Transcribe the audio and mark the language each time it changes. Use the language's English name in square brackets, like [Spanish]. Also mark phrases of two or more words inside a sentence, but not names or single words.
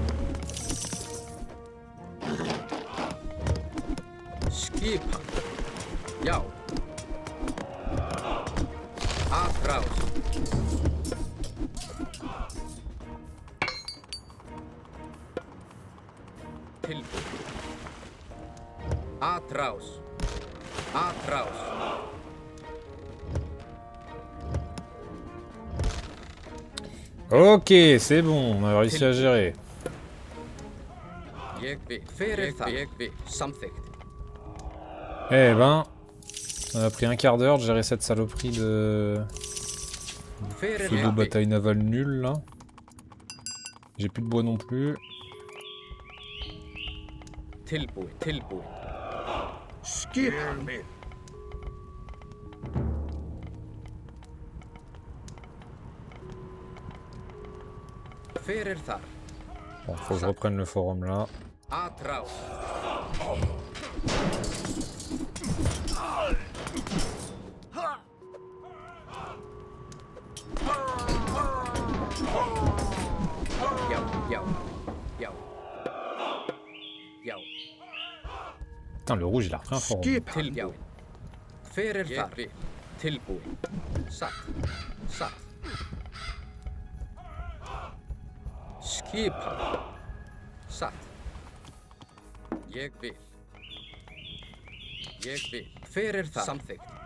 [Icelandic] Skipan. Já. Atrás. Tilbúið. Atrás. Atrás. [French] Ok, c'est bon, on a réussi à gérer. [Icelandic] Ég vil. Fyrir það. Ég vil. Samþykkt. [French] Eh ben, ça a pris un quart d'heure de gérer cette saloperie de [Icelandic] Fyrir [French] pseudo [Icelandic] það. [French] bataille navale nulle là. J'ai plus de bois non plus. [Icelandic] Tilbúið. Tilbúið. Skipan minn. Fyrir þar. [French] Bon, faut que je reprenne le forum là. [Icelandic] Atrás. Já, já, já. Já, [French] Putain, le rouge il a repris un forum. [Icelandic] Skipan. tilbúið. Fyrir þar. Tilbúið. Satt. Satt. Skipan. Satt. Ég vil. Ég vil. Fyrir það. Samþykkt.